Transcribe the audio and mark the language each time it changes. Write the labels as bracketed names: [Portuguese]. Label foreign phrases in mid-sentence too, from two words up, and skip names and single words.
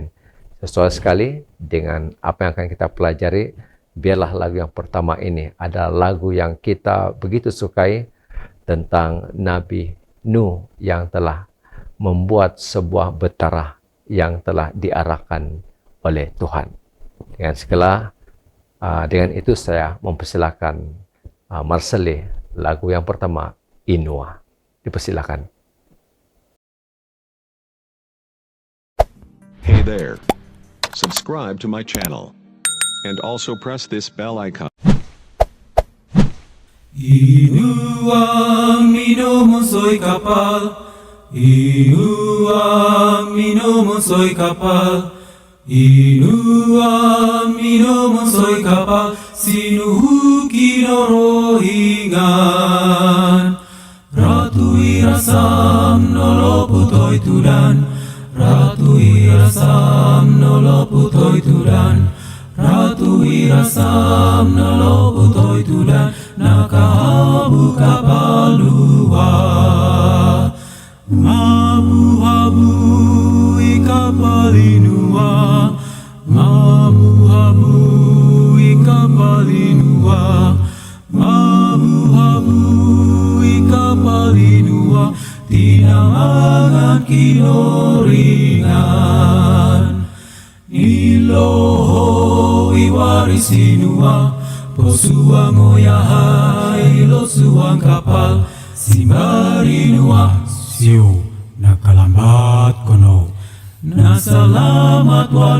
[Indonesian] Sesuai sekali dengan apa yang akan kita pelajari, biarlah lagu yang pertama ini adalah lagu yang kita begitu sukai tentang Nabi Nuh yang telah membuat sebuah betara yang telah diarahkan oleh Tuhan. Dengan itu saya mempersilakan Marcelle lagu yang pertama, Inua. Dipersilakan. [English] Hey there. Subscribe to my channel. And also press this bell icon. [Tombulu] Inua minum soy kapal, Inua minum soy kapal, Inua minum soy kapal, sinuhu kinoro hingan. Ratu irasam nolo putoy tudan, Ratu irasam nolo putoi tulan Ratu irasam na lo putoi tulan Nakahabu kapal lua Mabu-habu ikapalinua Mabu-habu ikapalinua Mabu-habu ikapalinua Tinangan kinoringan Niloho iwarisinua Posuang oyahai lo suang kapal Simbarinua Siu nakalambat kono Nasalamat